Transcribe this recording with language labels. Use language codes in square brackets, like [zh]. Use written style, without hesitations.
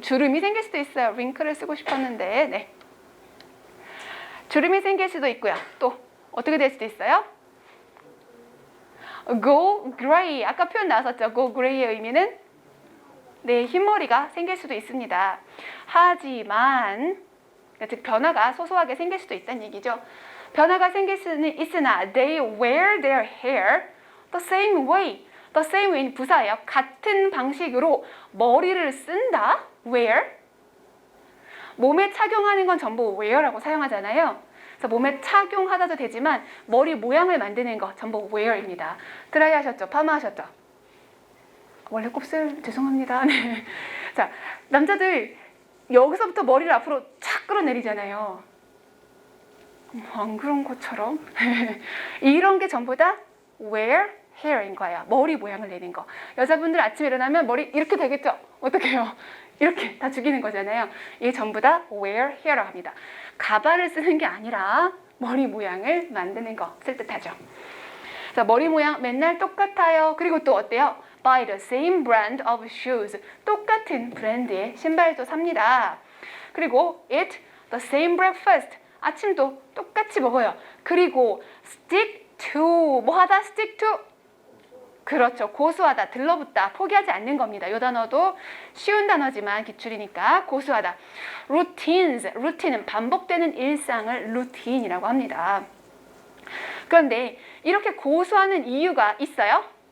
[ko] 주름이 생길 수도 있어요. 링크를 쓰고 싶었는데, 네. 주름이 생길 수도 있고요. 또 어떻게 될 수도 있어요? [en] go gray. [ko] 아까 표현 나왔었죠. [en] go gray [ko] 의 의미는 네, 흰머리가 생길 수도 있습니다. 하지만, 즉 변화가 소소하게 생길 수도 있다는 얘기죠. 변화가 생길 수는 있으나 [en] they wear their hair the same way. the same way는 부사예요. [ko] 같은 방식으로 머리를 쓴다. [en] wear. [ko] 몸에 착용하는 건 전부 wear라고 사용하잖아요. 그래서 몸에 착용하다도 되지만 머리 모양을 만드는 거 전부 wear입니다. 드라이 하셨죠? 파마 하셨죠? 원래 곱슬 죄송합니다. 네. 자, 남자들 여기서부터 머리를 앞으로 착 끌어내리잖아요. 안 그런 것처럼. 이런 게 전부 다 wear hair인 거예요. 머리 모양을 내는 거. 여자분들 아침에 일어나면 머리 이렇게 되겠죠? 어떻게 해요? 이렇게 다 죽이는 거잖아요. 이게 전부 다 wear hair라고 합니다. 가발을 쓰는 게 아니라 머리 모양을 만드는 것을 뜻하죠. 자, 머리 모양 맨날 똑같아요. 그리고 또 어때요? [en] Buy the same brand of shoes. [ko] 똑같은 브랜드의 신발도 삽니다. [en] 그리고 eat the same breakfast. [ko] 아침도 똑같이 먹어요. [en] 그리고 stick to. [ko] 뭐 하다? [en] stick to. [ko] 그렇죠. 고수하다, 들러붙다, 포기하지 않는 겁니다. 이 단어도 쉬운 단어지만 기출이니까 고수하다. [en] routines. [ko] 루틴은 반복되는 일상을 루틴이라고 합니다. 그런데 이렇게 고수하는 이유가 있어요?